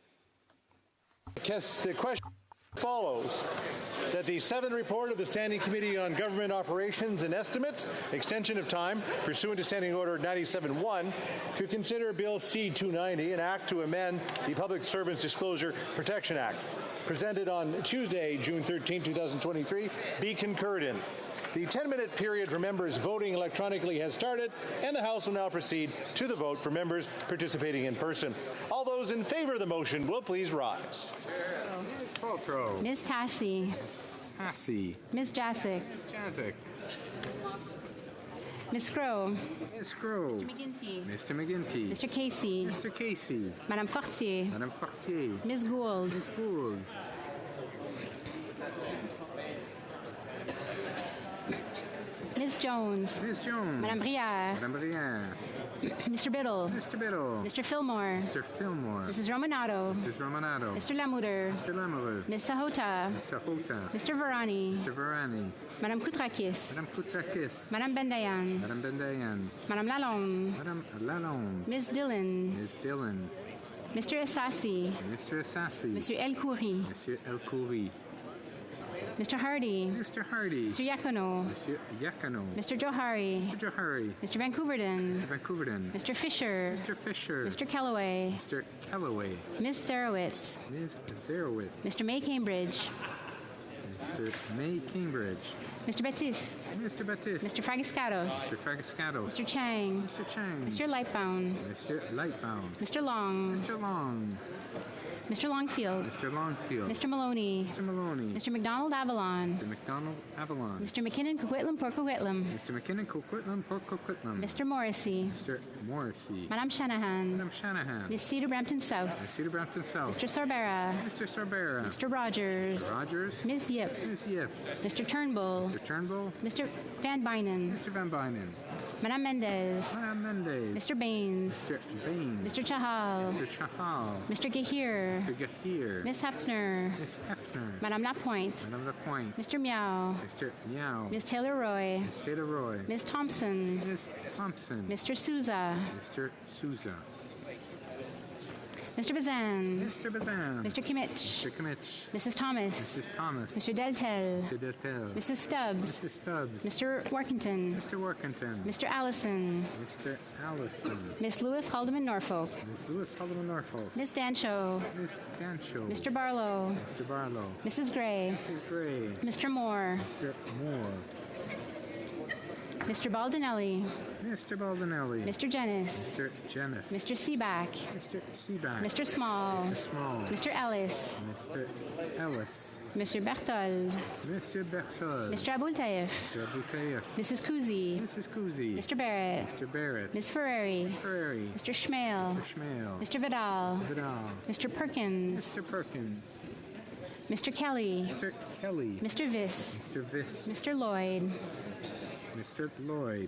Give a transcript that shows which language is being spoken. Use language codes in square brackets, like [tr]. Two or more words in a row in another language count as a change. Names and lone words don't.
[en] The question follows that the 7th report of the Standing Committee on Government Operations and Estimates, extension of time pursuant to Standing Order 97-1, to consider Bill C-290, an act to amend the Public Servants Disclosure Protection Act, presented on Tuesday, June 13, 2023, be concurred in. The 10-minute period for members voting electronically has started, and the House will now proceed to the vote for members participating in person. All those in favor of the motion will please rise. Ms. Paltrow. Ms. Tassi. Tassi. Ms. Jasic. Ms. Jasic. Ms. Scrow. Ms. Scrow. Mr. McGinty. Mr. McGinty. Mr. Casey. Mr. Casey. Madame Fortier. Madame Fortier. Ms. Gould. Ms. Gould. Ms. Jones. Ms. Jones. Madame Brière. Madame Brière. Mr. Biddle. Mr. Biddle. Mr. Fillmore. Mr. Fillmore. Mrs. Romanato. Mrs. Romanato. Mr. Lamoureux. Mr. Lamoureux. Ms. Sahota. Ms. Sahota. Mr. Varani. Mr. Varani. Madame Koutrakis. Madame Koutrakis. Madame Bendayan. Madame Bendayan. Madame Lalonde. Madame Lalonde. Ms. Dillon. Ms. Dillon. Mr. Assassi. Mr. Assassi. Monsieur El Khoury. Monsieur El Khoury. Mr. Hardy. Mr. Hardy. Mr. Yacono. Monsieur Yacono. Mr. Johari. Mr. Johari. Mr. Vancouverden. Mr. Vancouverden. Mr. Fisher. Mr. Fisher. Mr. Kellaway. Mr. Kellaway. Ms. Zarowitz. Ms. Zarowitz. Mr. May Cambridge. Mr. May Cambridge. Mr. Batiste. Mr. Batiste. Mr. Fragiscatos. Mr. Fragiscatos. Mr. Chang. Mr. Chang. Mr. Lightbound. Mr. Lightbound. Mr. Long. Mr. Long. Mr. Longfield. Mr. Longfield. Mr. Maloney. Mr. Maloney. Mr. McDonald Avalon. Mr. McDonald Avalon. Mr. McKinnon Coquitlam Port Coquitlam. Mr. McKinnon Coquitlam Port Coquitlam. Mr. Morrissey. Mr. Morrissey. Madame Shanahan. Madame Shanahan. Miss Cedar Brampton South. Ms. Cedar Brampton South. Mr. Sorbera. Mr. Sorbera. Mr. Rogers. Mr. Rogers. Ms. Yip. Ms. Yip. Mr. Turnbull. Mr. Turnbull. Mr. Van Bynen. Mr. Van Bynen. Madame Mendez. Madame Mendez. Mr. Baines. Mr. Baines. Mr. Chahal. Mr. Chahal. Mr. Gahir. Mr. Gahir. Miss Hefner. Miss Hefner. Madame Lapointe. Madame Lapointe. Mr. Meow. Mr. Meow. Miss Taylor Roy. Miss Taylor Roy. Miss Thompson. Miss Thompson. Mr. Souza. Mr. Souza. Mr. Bazan. Mr. Bazan. Mr. Kimmich. Mr. Kimmich. Mrs. Thomas. Mrs. Thomas. Mr. Deltel. Mr. Deltel. Mrs. Stubbs. Mrs. Stubbs. Mr. Workington. Mr. Workington. Mr. Allison. Mr. Allison. Miss Lewis Haldeman Norfolk. Miss Lewis Haldeman Norfolk. Miss Dancho. Miss Dancho. Mr. Barlow. Mr. Barlow. Mrs. Gray. Mrs. Gray. Mr. Moore. Mr. Moore. Mr. Baldinelli. Mr. Baldinelli. Mr. Jennis. Mr. Jennis. Mr. Seaback. Mr. Seaback. Mr. Small. Mr. Small. Mr. Ellis. Mr. Ellis. Mr. Berthold. Mr. Berthold. Mr. Abultaif. Mr. Abultaif. Mrs. Kuzi. Mrs. Kuzi. Mr. Barrett. Mr. Barrett. Ms. Ferrari. Ferrari. Mr. Schmale. Mr. Schmale. Mr. Vidal. Mr. Vidal. Mr. Perkins. Mr. Perkins. Mr. Kelly. Mr. Kelly. Mr. Viss. Mr. Viss. Mr. Lloyd. Mr. Lloyd.